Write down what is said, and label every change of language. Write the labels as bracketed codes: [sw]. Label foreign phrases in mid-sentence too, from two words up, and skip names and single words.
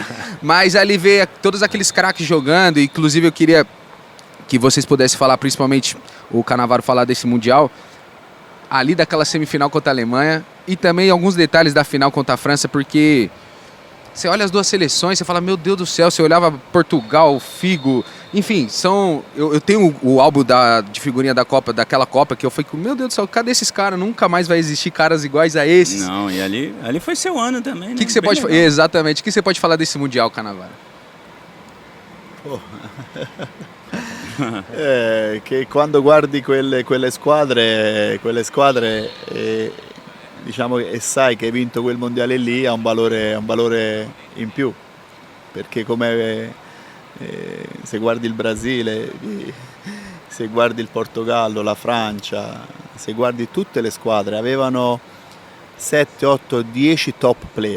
[pt] Mas ali ver todos aqueles craques jogando, inclusive eu queria que vocês pudessem falar, principalmente o Cannavaro falar desse Mundial, ali daquela semifinal contra a Alemanha e também alguns detalhes da final contra a França, porque você olha as duas seleções, você fala, meu Deus do céu, você olhava Portugal, Figo, enfim, eu tenho o álbum de figurinha daquela Copa, que eu falei, meu Deus do céu, cadê esses caras? Nunca mais vai existir caras iguais a esses. Não, e ali foi seu ano também, né? O que você pode falar? Exatamente, o que você pode falar desse Mundial, Cannavaro? [it] Che quando guardi quelle squadre diciamo che sai che hai vinto quel mondiale lì ha un valore in più, perché come se guardi il Brasile se guardi il Portogallo, la Francia, se guardi tutte le squadre, avevano 7, 8, 10 [en] top player.